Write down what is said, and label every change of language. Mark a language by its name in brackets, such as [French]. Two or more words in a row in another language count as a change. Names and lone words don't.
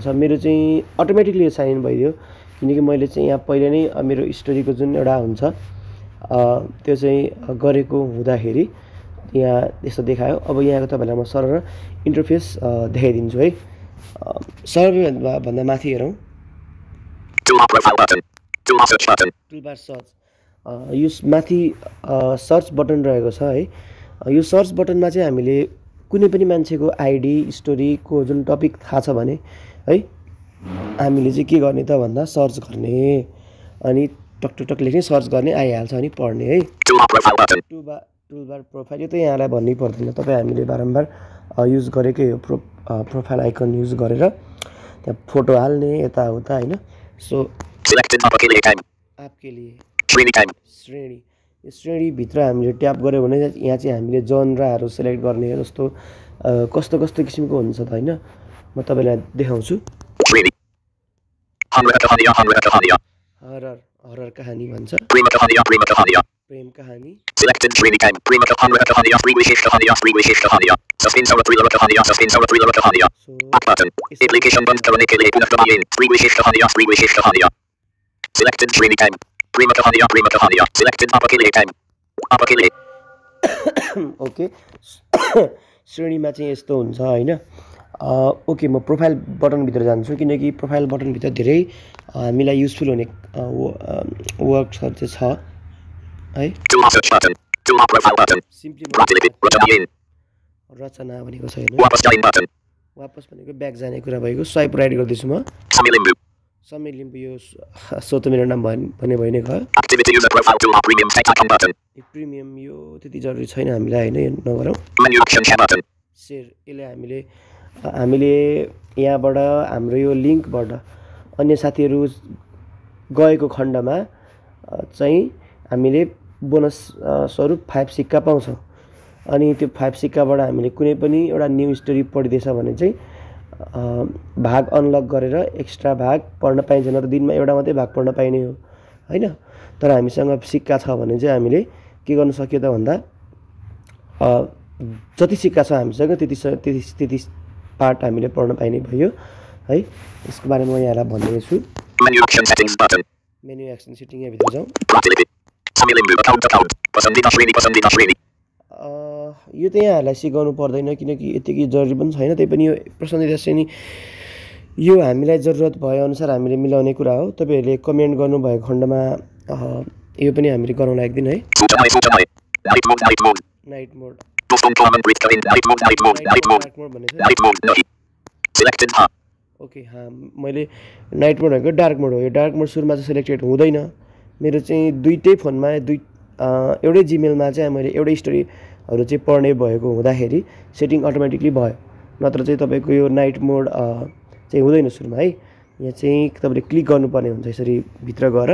[Nepali] मेरो चाहिँ अटोमेटिकली यो [English] sign in [Nepali] भइदियो, किनकि मैले चाहिँ यहाँ पहिले नै मेरो स्टोरीको जुन एउटा हुन्छ त्यो चाहिँ गरेको हुँदाखेरि यहाँ यस्तो देखायो। अब यहाँको तपाईँलाई म सरर इन्टरफेस देखाइदिन्छु है। सबैभन्दा माथि हेरौँ। [English] Toolbar profile button. Toolbar search button. toolbar search [Nepali] यो माथि [English] search button [Nepali] रहेको छ है यो सर्च बटनमा चाहिँ हामीले कुनै पनि मान्छेको आइडी स्टोरीको जुन टपिक थाहा छ भने है हामीले चाहिँ के गर्ने त भन्दा सर्च गर्ने अनि टक टक टक लेख्ने सर्च गर्ने आइहाल्छ अनि पढ्ने है [English] Toolbar profile button. toolbar profile [Nepali] यो त यहाँलाई भन्नै पर्दैन तपाईँ हामीले बारम्बार युज गरेकै हो [English] profile icon [Nepali] युज गरेर त्यहाँ फोटो हाल्ने यताउता होइन सो [Hindi] Selected आपके लिए time. आपके लिए श्रेणी time. [Nepali] श्रेणी यो श्रेणीभित्र हामीले ट्याप गऱ्यो भने यहाँ चाहिँ हामीले जनराहरू सेलेक्ट गर्ने जस्तो कस्तो कस्तो किसिमको हुन्छ त होइन म तपाईँलाई देखाउँछु [Hindi] श्रेणी. हरर. [Nepali] हरर कहानी भन्छ [Hindi] प्रेम कहानी. प्रेम कहानी Selected श्रेणी time. प्रेम कहानी. फ्री विशेष कहानी. सस्पेंस और थ्रिलर कहानी. सो [English] Back button. [Hindi] एप्लीकेशन बंद करने के लिए पुनः दबाएं. फ्री विशेष कहानी. Selected श्रेणी time. प्रेम कहानी. Selected आपके लिए time. आपके लिए. [Nepali] ओके श्रेणीमा चाहिँ यस्तो हुन्छ होइन ओके म प्रोफाइल बटनभित्र जान्छु किनकि प्रोफाइल बटनभित्र धेरै हामीलाई युजफुल हुने वर्कहरू चाहिँ छ है [English] Toolbar search button. Toolbar profile button. [Nepali] सिम्पली [Hindi] प्रतिलिपि रचना. [Nepali] रचना भनेको छैन [Hindi] वापस जाने button. [Nepali] वापस भनेको ब्याक जाने कुरा भएको [English] swipe right [Nepali] गर्दैछु म समीर लिम्बू. समीर लिम्बू यो सो त मेरो नाम भने भइ नै गयो [English] Activity user profile toolbar premium text icon button. [Nepali] यो प्रिमियम यो त्यति जरुरी छैन हामीलाई होइन यो नगरौँ [English] Menu action share button. [Nepali] सेयर यसले हामीले यहाँबाट हाम्रो यो लिङ्कबाट अन्य साथीहरू गएको खण्डमा चाहिँ हामीले बोनस स्वरूप 5 सिक्का पाउँछौँ अनि त्यो 5 सिक्काबाट हामीले कुनै पनि एउटा [English] new story [Nepali] पढिदिएछ भने चाहिँ भाग अनलक गरेर एक्स्ट्रा भाग पढ्न पाइन्छ न त दिनमा एउटा मात्रै भाग पढ्न पाइने हो होइन तर हामीसँग सिक्का छ भने चाहिँ हामीले के गर्न सकियो त भन्दा जति सिक्का छ हामीसँग त्यति पार्ट हामीले पढ्न पाइने भयो है यसको बारेमा म यहाँलाई भन्दैछु [English] Menu action settings button. menu action setting [Nepali] यहाँ भित्र जाउँ [Hindi] प्रतिलिपि. समीर लिम्बू account. पसंदीदा श्रेणी. [Nepali] यो त यहाँहरूलाई सिकाउनु पर्दैन किनकि यतिकै जरुरी पनि छैन त्यही पनि यो [Hindi] पसन्दिदा श्रेणी [Nepali] यो हामीलाई जरुरत भए अनुसार हामीले मिलाउने कुरा हो तपाईहरुले कमेन्ट गर्नुभएको खण्डमा यो पनि हामीले गराउन एक दिन है [Hindi] सूचनाएं. [English] night mode [Hindi] दोस्तों [English] comment break [Hindi] करें. [English] night mode [Hindi] नहीं. Selected हाँ. [Nepali] ओके मैले [English] night mode [Nepali] भनेको [English] dark mode [Nepali] हो यो [English] dark mode [Nepali] सुरुमा चाहिँ सिलेक्टेड हुँदैन मेरो चाहिँ दुईटै फोनमा एउटै जिमेलमा चाहिँ मैले एउटै स्टोरीहरू चाहिँ पढ्ने भएको हुँदाखेरि सेटिङ अटोमेटिकली भयो नत्र चाहिँ तपाईको यो [English] night mode [Nepali] चाहिँ हुँदैन सुरुमा है यहाँ चाहिँ तपाईले क्लिक गर्नुपर्ने हुन्छ यसरी भित्र गएर